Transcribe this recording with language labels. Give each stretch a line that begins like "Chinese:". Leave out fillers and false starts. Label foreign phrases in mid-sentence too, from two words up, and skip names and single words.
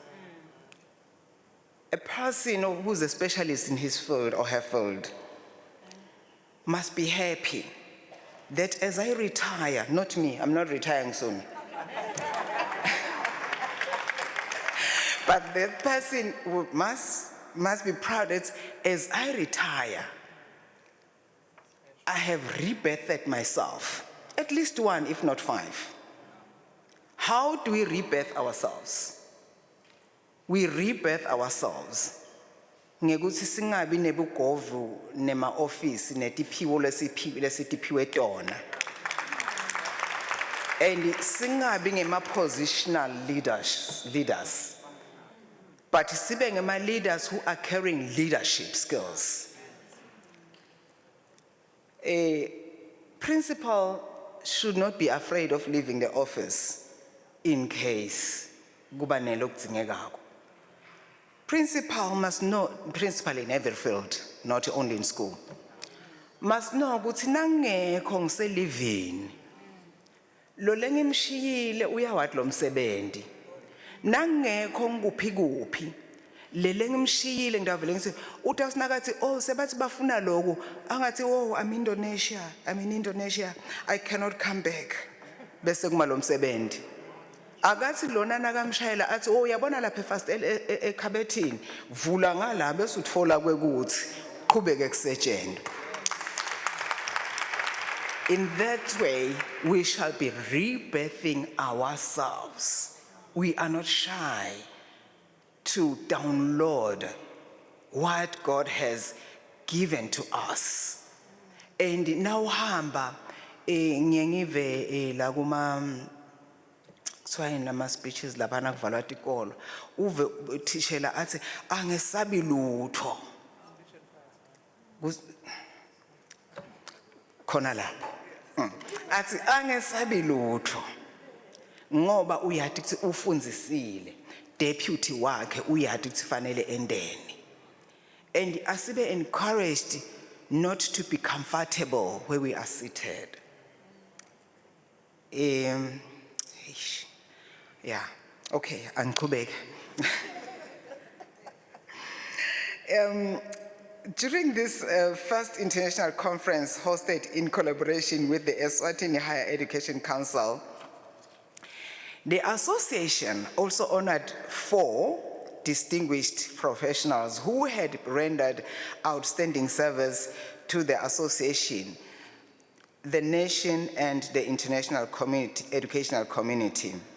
English: A person who's a specialist in his field or her field must be happy that as I retire, not me, I'm not retiring soon, but the person must be proud that as I retire, I have rebirthed myself, at least 1, if not 5. How do we rebirth ourselves? We rebirth ourselves
Swati: ngekuthi singabi nebugovu nema office netiphiwo lesitiphiwe tona,
English: and
Swati: singabi ngema
English: positional leaders, but
Swati: sibe ngema
English: leaders who are carrying leadership skills. A principal should not be afraid of leaving the office in case
Swati: kuba nelokudzingekako.
English: Principal must know, principal in every field, not only in school,
Swati: masino ukuthi nangekho ngiselivini lo lengimshiyile uyawathi lo msebenzi nangekho ngikuphi kuphi le lengimshiyile ngidavele ngithi uthi asinakathi oh sebathi bafuna lokho angathi oh
English: I'm in Indonesia I cannot come back
Swati: bese kuma lo msebenzi akathi lona nakamshayela athi oh uyabona lapha fast ekhabethini vula ngala bese utfola kwekuthi qhubeke kusetshenzwe.
English: In that way, we shall be rebirthing ourselves. We are not shy to download what God has given to us. And now,
Swati: hamba ngiyengive la kuma kuthiwa nama speeches labana kuvalwa tikolo uve uthishela athi angesabi lutho khona lapho athi angesabi lutho ngoba uyathi ukuthi ufundzisile deputy wakhe uyathi ukuthi fanele endeni and asibe
English: encouraged not to be comfortable where we are seated. Yeah, okay, angiqhubeke. During this first international conference hosted in collaboration with the Eswatini Higher Education Council, the association also honored 4 distinguished professionals who had rendered outstanding service to the association, the nation, and the international educational community.